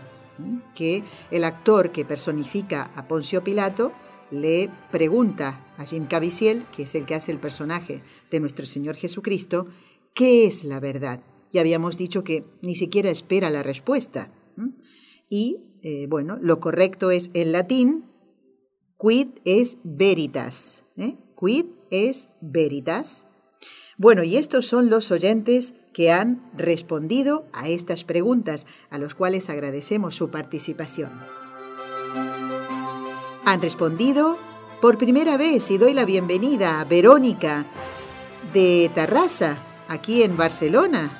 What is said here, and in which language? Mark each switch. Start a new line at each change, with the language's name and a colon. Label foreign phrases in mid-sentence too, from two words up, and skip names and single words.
Spanish: Que el actor que personifica a Poncio Pilato le pregunta a Jim Caviezel, que es el que hace el personaje de nuestro Señor Jesucristo, ¿qué es la verdad? Y habíamos dicho que ni siquiera espera la respuesta. Y, lo correcto es en latín,
Latin: quid es veritas. Quid es veritas.
Spanish: Bueno, y estos son los oyentes que han respondido a estas preguntas, a los cuales agradecemos su participación. Han respondido por primera vez y doy la bienvenida a Verónica de Tarrasa, aquí en Barcelona.